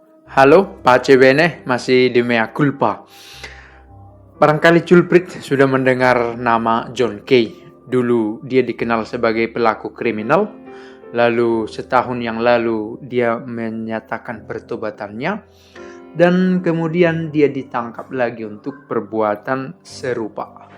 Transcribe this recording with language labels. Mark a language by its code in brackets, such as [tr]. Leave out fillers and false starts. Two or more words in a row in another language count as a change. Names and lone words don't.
[it] Halo, pace bene, [id] masih di [la] mea culpa. [id] Barangkali culprit sudah mendengar nama John Kay. Dulu dia dikenal sebagai pelaku kriminal, lalu setahun yang lalu dia menyatakan pertobatannya, dan kemudian dia ditangkap lagi untuk perbuatan serupa.